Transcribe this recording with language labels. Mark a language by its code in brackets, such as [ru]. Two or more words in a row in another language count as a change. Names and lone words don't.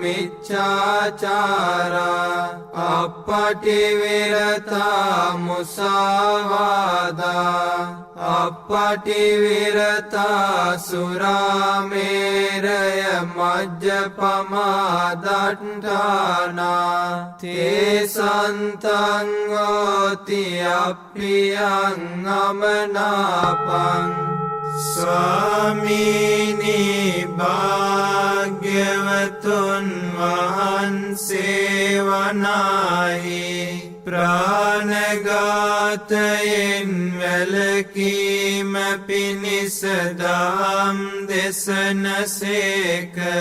[pi] මිච්ඡාචාරා අපටි විරතා මුසාවාදා අපටි විරතා සුරාමේරය මජ්ජපමාදට්ඨානා තේ සන්තං හෝති අප්පියං අමනාපං [si] ස්වාමීනි භාග්‍යවතුන් වහන්සේ වනාහි ප්‍රාණඝාතයෙන් වැළකීම පිණිස දහම් දෙසනසේක